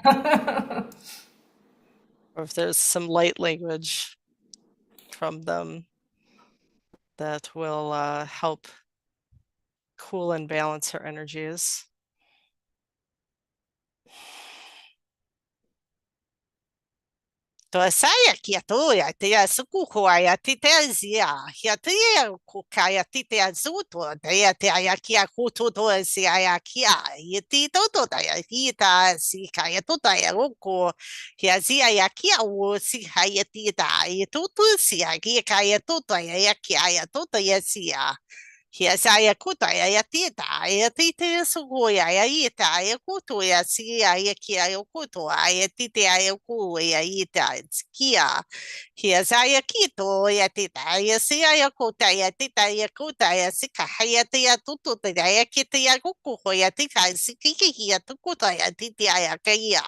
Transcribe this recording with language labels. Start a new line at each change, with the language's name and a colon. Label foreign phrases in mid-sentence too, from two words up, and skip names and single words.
English: Or if there's some light language from them that will help cool and balance our energies. To saya kia tu ya te ya suku ko ya te te zia ya te ko ka ya te te azuto te ya te ya kia ko to to si ya kia ya te to to ta ya ki ta si ka ya to ta ya ko ya zia ya kia o si ha ya te ta ya to to si ya ki ka ya to ta ya kia ya to ta ya si ya. Hia sa ia kuta ia tita ia tite suku ia ita ia kutu ia si ia kia ia kutu ia tite ia ku ia ita kia. Hia sa ia kito ia tita ia si ia kuta ia tita ia kuta ia sika ia tia tutu tita ia kita ia kuku ia tita si kiki ia tukuta ia tite ia kia.